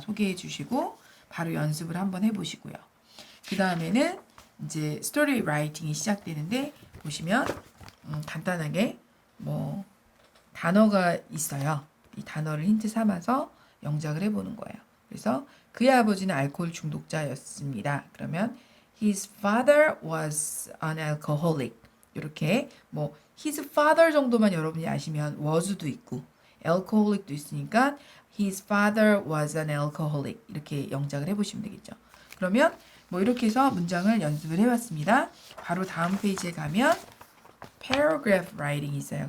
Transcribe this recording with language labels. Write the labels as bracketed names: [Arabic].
[Korean] 소개해 주시고 바로 연습을 한번 해보시고요. 그 다음에는 이제 스토리 라이팅이 시작되는데 보시면 간단하게 뭐 단어가 있어요. 이 단어를 힌트 삼아서 영작을 해보는 거예요. 그래서 그의 아버지는 알코올 중독자였습니다. [English] 그러면 his father was an alcoholic. [Korean] 이렇게 뭐 his father 정도만 여러분이 아시면 was도 있고 alcoholic도 있으니까 [English] his father was an alcoholic [Korean] 이렇게 영작을 해보시면 되겠죠. 그러면 뭐 이렇게 해서 문장을 연습을 해봤습니다. 바로 다음 페이지에 가면 paragraph writing이 있어요.